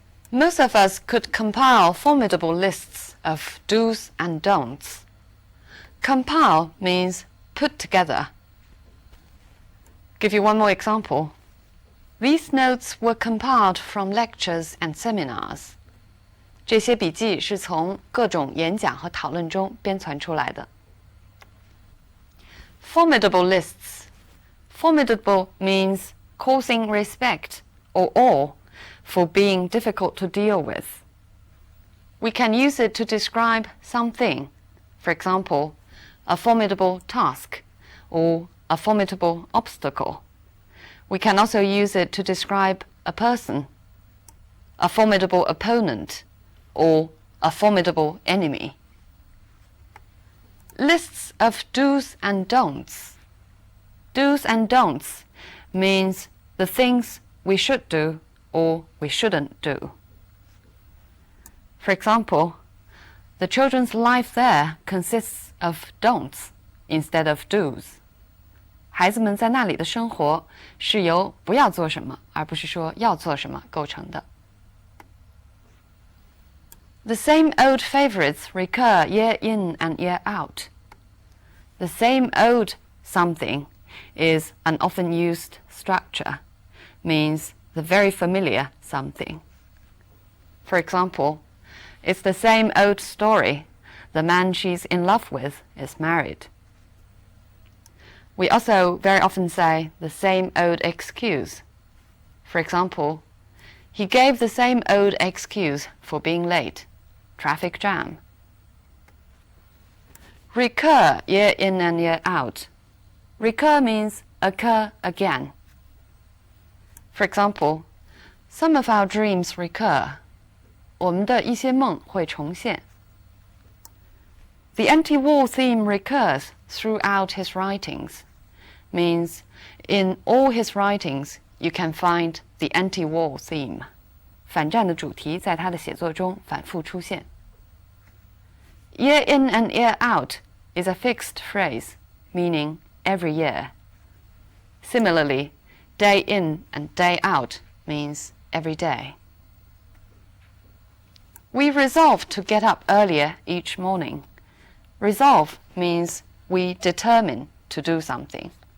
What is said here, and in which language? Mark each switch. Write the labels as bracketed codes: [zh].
[en] Most of us could compile formidable lists of do's and don'ts. Compile means put together. Give you one more example. These notes were compiled from lectures and seminars. [zh] 这些笔记是从各种演讲和讨论中编纂出来的。 [en] Formidable lists. Formidable means causing respect or awe for being difficult to deal with. We can use it to describe something. For example, a formidable task or a formidable obstacle. We can also use it to describe a person, a formidable opponent, or a formidable enemy. Lists of do's and don'ts. Do's and don'ts means the things we should do or we shouldn't do. For example, the children's life there consists of don'ts instead of do's. [zh] 孩子们在那里的生活是由不要做什么，而不是说要做什么构成的。 [en] The same old favorites recur year in and year out. The same old something is an often used structure, means the very familiar something. For example, it's the same old story. The man she's in love with is married. We also very often say the same old excuse. For example, he gave the same old excuse for being late. Traffic jam. Recur year in and year out. Recur means occur again. For example, some of our dreams recur. [zh] 我们的一些梦会重现。 [en] The anti-war theme recurs throughout his writings, means in all his writings you can find the anti-war theme. [zh] 反战的主题在他的写作中反复出现。 [en] Year in and year out is a fixed phrase, meaning every year. Similarly, day in and day out means every day. We resolve to get up earlier each morning. Resolve means we determine to do something.